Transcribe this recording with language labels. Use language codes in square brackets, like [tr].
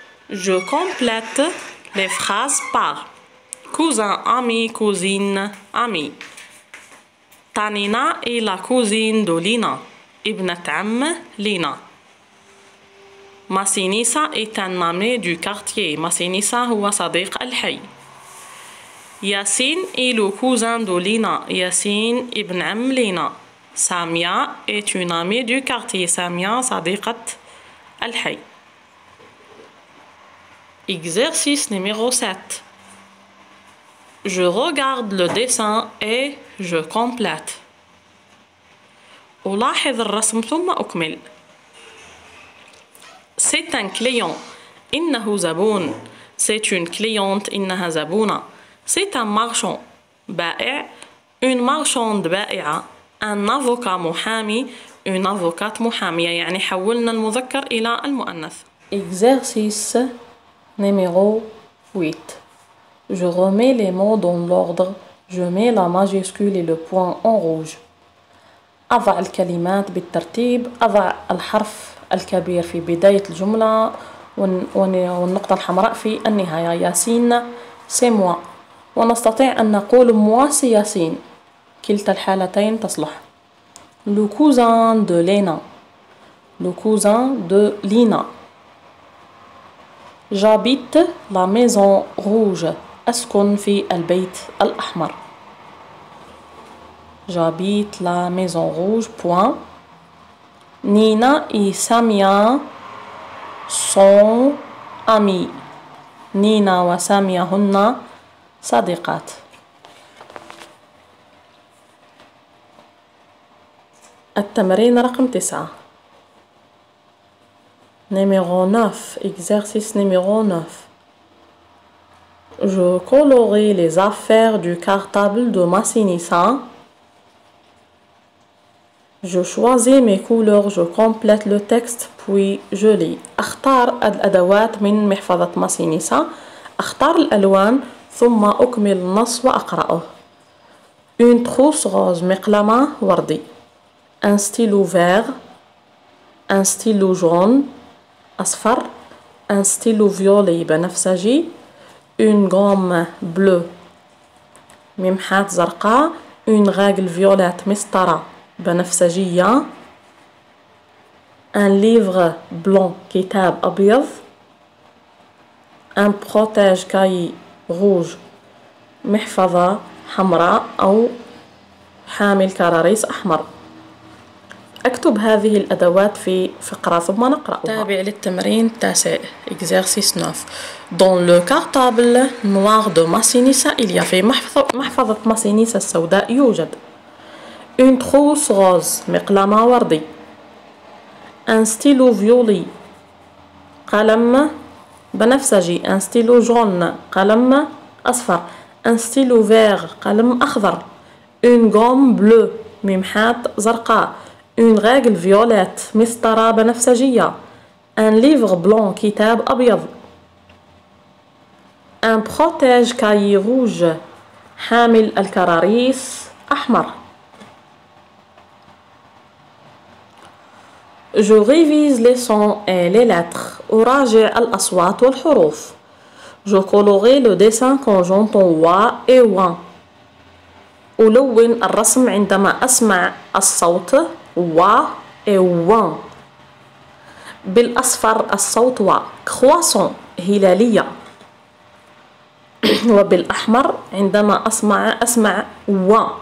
[fr] Je complète les phrases par cousin, ami, cousine, ami. Tanina est la cousine de Lina. [ar] Ibnat Amm Lina. [fr] Massinissa est un ami du quartier. Massinissa [ar] هو صديق الحي. [fr] Yassine est le cousin de Lina. [ar] Yassine ibn Amm Lina. [fr] Samia est une amie du quartier. [ar] Samia صديقة الحي. [fr] Exercice numéro 7. Je regarde le dessin et je complète. [ar] ألاحظ الرسم ثم أكمل. [fr] C'est un client. [ar] إنه زبون. [fr] C'est une cliente. [ar] إنها زبونة. [fr] C'est un marchand. [ar] بائع. [fr] Une marchande [ar] بائعة. [fr] Un avocat [ar] محامي. [fr] Une avocate [ar] محامية. يعني حولنا المذكر إلى المؤنث. [fr] Exercice Numéro 8. Je remets les mots dans l'ordre. Je mets la majuscule et le point en rouge. [ar] أضع الكلمات بالترتيب. أضع الحرف الكبير في بداية الجملة والنقطة الحمراء في النهاية. [fr] ياسين c'est moi. [ar] ونستطيع أن نقول [fr] moi c'est [ar] ياسين. كلتا الحالتين تصلح. [fr] Le cousin de Léna. Le cousin de Lina. J'habite la maison rouge. [ar] أسكن في البيت الأحمر. [fr] J'habite la maison rouge. Point. Nina et Samia sont amies. [ar] Nina وسامية هن صديقات. التمرين رقم 9. [fr] Numéro 9. Exercice numéro 9. Je colorie les affaires du cartable de Massinissa. Je choisis mes couleurs. Je complète le texte puis je lis. [ar] أختار الأدوات من محفظة ماسينيسا. أختار الألوان ثم أكمل النص وأقرأه. [fr] Une trousse rose. [ar] مقلمة وردي. [fr] Un stylo vert. Un stylo jaune. [ar] أصفر. [fr] Un stylo violet [ar] بنفسجي. [fr] Une gomme bleue [ar] ممحاة زرقاء. [fr] Une règle violette [ar] مسطرة بنفسجية. [fr] Un livre blanc [ar] كتاب أبيض. [fr] Un protège cahier rouge [ar] محفظة حمراء أو حامل كراريس أحمر. أكتب هذه الأدوات في فقرة ثم نقرأها. تابع للتمرين التاسع. [fr] Exercice 9. Dans le cartable noir de Massinissa il y a [ar] في محفظة ماسينيسا السوداء يوجد [fr] une trousse rose [ar] مقلمة وردي. [fr] un stylo violet [ar] قلم بنفسجي. [fr] un stylo jaune [ar] قلم أصفر. [fr] un stylo vert [ar] قلم أخضر. [fr] une gomme bleue [ar] ممحاة زرقاء. [fr] une règle violette [ar] مسطرة بنفسجية. [fr] un livre blanc [ar] كتاب أبيض. [fr] un protège cahier rouge [ar] حامل الكراريس أحمر. [fr] Je révise les sons et les lettres. [ar] أراجع الأصوات والحروف. [fr] Je colorie le dessin quand j'entends wa et wa. [ar] ألون الرسم عندما أسمع الصوت wa et wa. بالأصفر الصوت و. [fr] croissant [ar] هلالية. وبالأحمر عندما أسمع و.